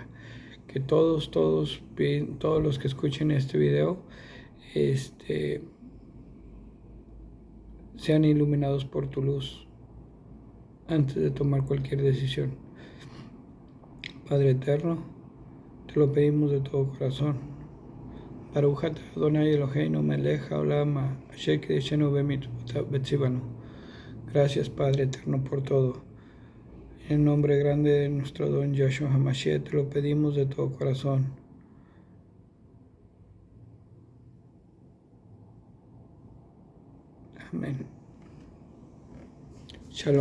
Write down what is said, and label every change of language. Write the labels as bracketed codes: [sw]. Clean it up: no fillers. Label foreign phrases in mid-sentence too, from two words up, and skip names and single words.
[es] Que todos los que escuchen este video, sean iluminados por tu luz antes de tomar cualquier decisión. Padre eterno, te lo pedimos de todo corazón. [he] ברוך אתה אדוני אלוהינו מלך העולם אשר קידשנו במצוותיו וציוונו. [es] Gracias, Padre eterno, por todo. En el nombre grande de nuestro don Yahshua HaMashiach te lo pedimos de todo corazón. Amén. Shalom, hermanos.